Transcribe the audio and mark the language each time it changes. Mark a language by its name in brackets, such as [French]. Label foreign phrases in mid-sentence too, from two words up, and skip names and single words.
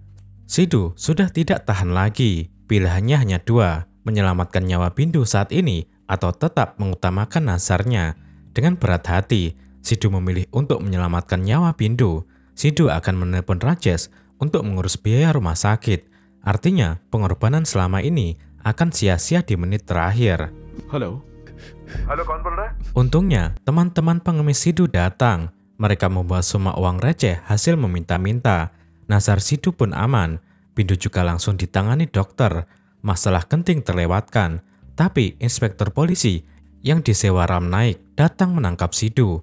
[Indonesian] Sidu sudah tidak tahan lagi. Pilihannya hanya dua, menyelamatkan nyawa Bindu saat ini atau tetap mengutamakan nasarnya. Dengan berat hati, Sidu memilih untuk menyelamatkan nyawa Bindu. Sidu akan menelpon Rajesh untuk mengurus biaya rumah sakit. Artinya, pengorbanan selama ini akan sia-sia di menit terakhir. [Hindi] हेलो हेलो कौन बोल रहा है? [Indonesian] Untungnya, teman-teman pengemis Sidu datang. Mereka membawa semua uang receh hasil meminta-minta. Nasar Sidu pun aman. Bindu juga langsung ditangani dokter. Masalah genting terlewatkan. Tapi inspektur polisi yang disewa Ram Naik datang menangkap Sidu.